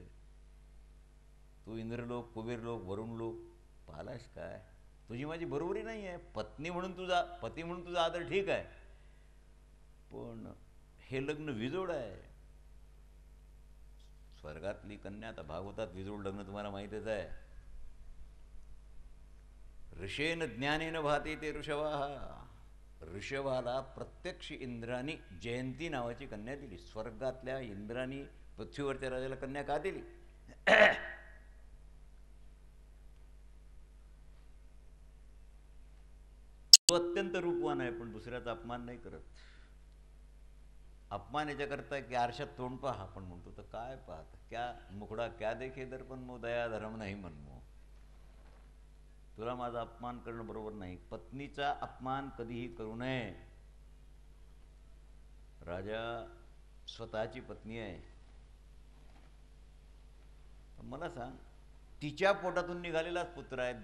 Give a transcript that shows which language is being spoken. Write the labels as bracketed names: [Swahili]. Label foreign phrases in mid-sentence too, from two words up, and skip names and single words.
[Marathi] तू इंद्रलोक, कुबेरलोक, वरुणलोक पाहिलास काय? तुझी माझी बरोबरी नाही आहे. पत्नी म्हणून तुझा, पती म्हणून तुझा आदर ठीक आहे, पण हे लग्न विजोड आहे. स्वर्गातली कन्या, आता भागवतात विजोड लग्न तुम्हाला माहीतच आहे. [Sanskrit] ऋषेन ज्ञानेन भाते ते ऋषभा. [Marathi] ऋषभाला प्रत्यक्ष इंद्रानी जयंती नावाची कन्या दिली. स्वर्गातल्या इंद्रानी पृथ्वीवरच्या राजाला कन्या का दिली? तो अत्यंत रूपवान आहे, पण दुसऱ्याचा अपमान नाही करत. अपमान याच्याकरता की आरशात तोंड पहा, आपण म्हणतो तर काय पाहत, [Hindi] क्या मुखडा क्या देखे दर्पण मो, दया धर्म नाही मनमो. [Marathi] तुला माझा अपमान करणं बरोबर नाही. पत्नीचा अपमान कधीही करू नये. राजा स्वतःची पत्नी आहे. मला सांग, तिच्या पोटातून निघालेलाच पुत्र आहे.